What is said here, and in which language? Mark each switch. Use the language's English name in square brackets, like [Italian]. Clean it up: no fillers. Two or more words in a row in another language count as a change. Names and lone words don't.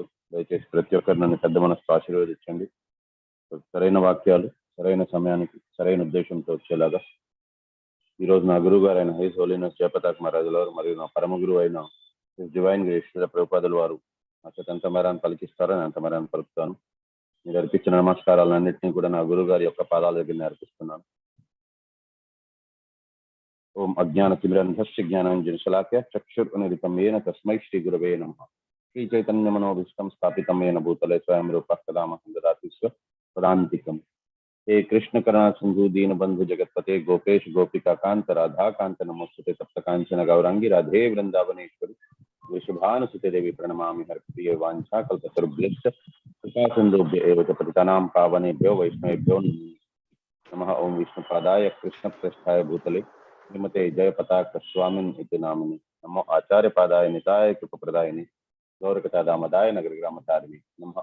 [Telugu] దయచేసి ప్రతి ఒక్కరు నన్ను పెద్ద మనసు ఆశీర్వదించండి. సరైన వాక్యాలు సరైన సమయానికి సరైన ఉద్దేశంతో వచ్చేలాగా ఈరోజు నా గురువు గారు అయిన [English] His Holiness [Telugu] జయపతాక్ మహారాజుల వారు మరియు నా పరమ గురువు అయిన [English] Divine Grace [Telugu] ప్రభుపాదుల వారు నా చేత ఎంత మేరాన్ని పలికిస్తారని అంత మేరాన్ని పలుకుతాను. మీరు అర్పించిన నమస్కారాలన్నింటినీ కూడా నా గురువు గారి యొక్క పాదాల దగ్గర అర్పిస్తున్నాను. [Sanskrit] ఓం అజ్ఞాన తిమిరంధస్య జ్ఞానాంజన శలాఖ్య చక్షురున్మిలితం येन తస్మై శ్రీ గురవే నమః. శ్రీ చైతన్య మనోభీష్టం స్థాపితం येन భూతలే స్వయం రూపః కదా మహ్యం దదాతి స్వపదాంతికం. हे कृष्ण करुणा सिंधु दीन बंधु जगतपते गोपेश गोपिका कांत राधा कांत नमोस्तुते तप्त कांचन गौरांगी राधे वृंदावनेश्वरी वृषभानुसुते देवी प्रणमामि हरप्रिय वांछा कल्पतरुभ्यश्च कृपा सिन्धुभ्य एव च पतितानां पावनेभ्यो वैष्णवेभ्यो नमः. ओं विष्णुपादाय कृष्णप्रेष्ठाय भूतले श्रीमते जयपताक स्वामिन् इति नामिनि नमो आचार्यपादाय निताय कृपप्रदायिनि गौरकटादामदाय नगरग्रामचारिणि नमः.